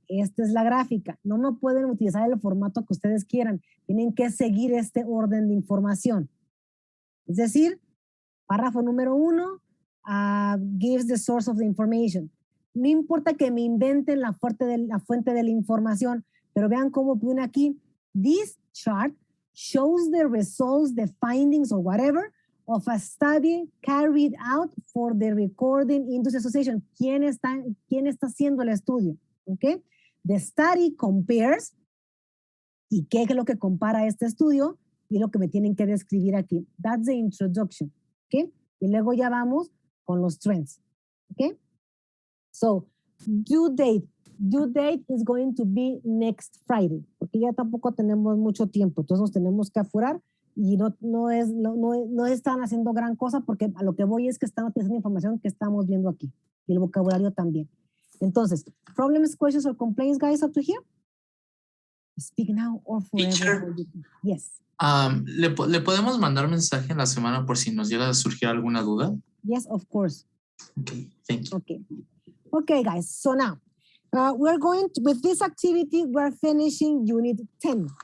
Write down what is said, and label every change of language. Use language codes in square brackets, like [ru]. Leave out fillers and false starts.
[es] Esta es la gráfica. No me pueden utilizar el formato que ustedes quieran. Tienen que seguir este orden de información. Es decir, párrafo número 1, [en] gives the source of the information. [es] No importa que me inventen la fuente de la información, pero vean cómo pone aquí. [en] This chart shows the results, the findings, or whatever, of a study carried out for the Recording Industry Association. [es] ¿Quién está haciendo el estudio? Okay. [en] The study compares, [es] ¿y qué es lo que compara este estudio? Y lo que me tienen que describir aquí. [en] That's the introduction. Okay. [es] Y luego ya vamos con los trends. Okay. [en] So, due date is going to be next Friday, [es] porque ya tampoco tenemos mucho tiempo, entonces nos tenemos que apurar. Y no están haciendo gran cosa porque a lo que voy es que están utilizando información que estamos viendo aquí y el vocabulario también. [en] Entonces, problems, questions, or complaints, guys, up to here? Speak now or forever. Teacher, yes. [es] ¿Le podemos mandar mensaje en la semana por si nos llega a surgir alguna duda? [en] Yes, of course. Okay, thank you. Okay, guys. So now, we're going to, with this activity, we're finishing unit 10.